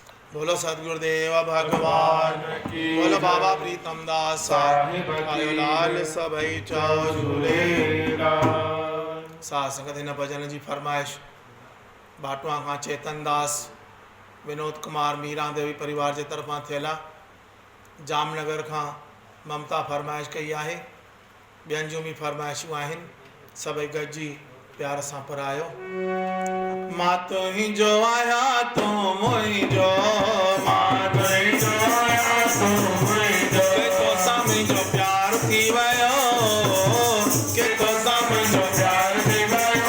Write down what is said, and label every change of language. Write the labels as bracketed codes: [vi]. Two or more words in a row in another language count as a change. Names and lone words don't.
[hi] बोलो सतगुरुदेव भगवान की, बोलो बाबा प्रीतम दास साहिब की, [sd] लाल सभई चाओ झूलेलाल। सासंगत हिन भजन जी फरमाइश बाटवा खां चेतन दास, विनोद कुमार, मीरा देवी परिवार जे तरफ़ां थियल आहे। जामनगर खां ममता फरमाइश कई आहे। ॿियनि जूं बि फरमाइशूं आहिनि, सभई गॾिजी प्यार सां परायो। मां तुंहिंजो आहियां तूं मुंहिंजो, मां तुंहिंजो आहियां तूं मुंहिंजो, के तोसां मुंहिंजो प्यार थी वियो, के तोसां मुंहिंजो प्यार थी वियो।